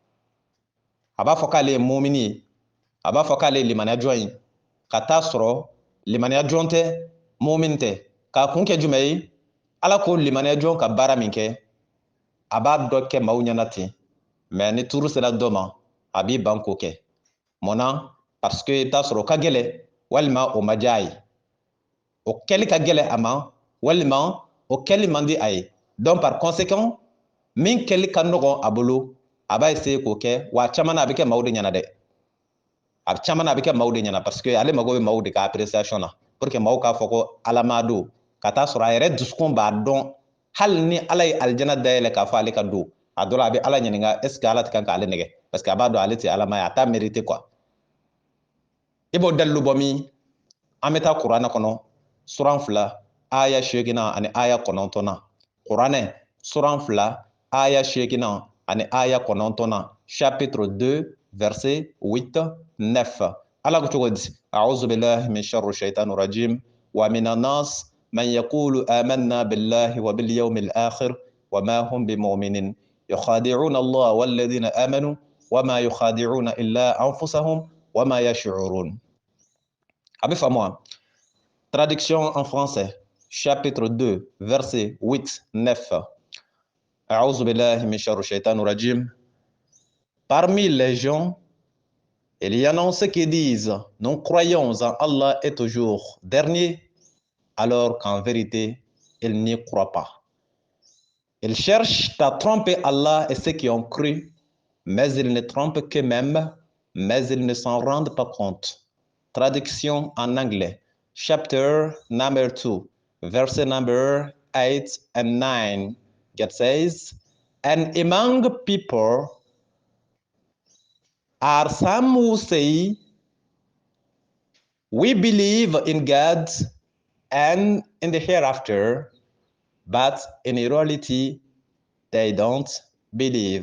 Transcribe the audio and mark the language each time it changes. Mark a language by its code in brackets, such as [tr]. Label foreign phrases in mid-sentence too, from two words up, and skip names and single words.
[bm] a b'a fɔ k'ale ye mumini ye a b'a fɔ k'ale ye limaniya jɔn ye ka taa sɔrɔ limaniya jɔn tɛ mumini tɛ k'a kun kɛ jumɛn ye ala ko limaniya jɔn ka baara min kɛ a b'a dɔ kɛ maaw ɲɛna ten mais ni tuuru sera dɔ ma a b'i ban k'o kɛ munna [fr] parce que [bm] i bɛ taa sɔrɔ o ka gɛlɛ walima o ma diya a ye o kɛli ka gɛlɛ a ma walima o kɛli man di a ye [fr] donc par conséquent [bm] min kɛli ka nɔgɔn a bolo a b'a essayer k'o kɛ wa a caman na a bɛ kɛ maaw de ɲɛna dɛ a caman na a bɛ kɛ maaw de ɲɛna parce que ale mago bɛ maaw de ka appréciation na [fr] pour que [bm] maaw k'a fɔ ko ala ma don ka taa sɔrɔ a yɛrɛ dusukun b'a dɔn hali ni ala ye alijana dayɛlɛ k'a fɔ ale ka don a dɔ la a bɛ ala ɲininka [fr] est ce que [bm] ala tɛ kan k'ale nɛgɛ [fr] parce que [bm] a b'a dɔn ale tɛ alama ye a t'a [fr] mérité quoi [bm] i b'o dalilu bɔ min an bɛ taa kuranɛ kɔnɔ suran 2 aya 8 ani aya 9 kuranɛ suran 2 aya 8 ani aya 9 [fr] chapitre 2 verset 8 9 [bm] ala ko cogo di [ar] أعوذ بالله من شر الشيطان الرجيم ومن الناس من يقول آمنا بالله وباليوم الآخر وما هم بمؤمنين يخادعون الله والذين آمنوا وما يخادعون إلا أنفسهم وما يشعرون. [bm] A bɛ faamu wa? [fr] Traduction en français, chapitre 2, verset 8, 9. [ar] أعوذ بالله من شر الشيطان الرجيم. [fr] Parmi les gens, il y en a ceux qui disent nous croyons en Allah est toujours dernier, alors qu'en vérité, ils n'y croient pas. Ils cherchent à tromper Allah et ceux qui ont cru, mais ils ne trompent qu'eux-mêmes, mais ils ne s'en rendent pas compte. Traduction en anglais. [en] Chapter number 2, verse number 8 and 9. God says, and among people are some who say, we believe in God and in the hereafter, but in reality, they don't believe.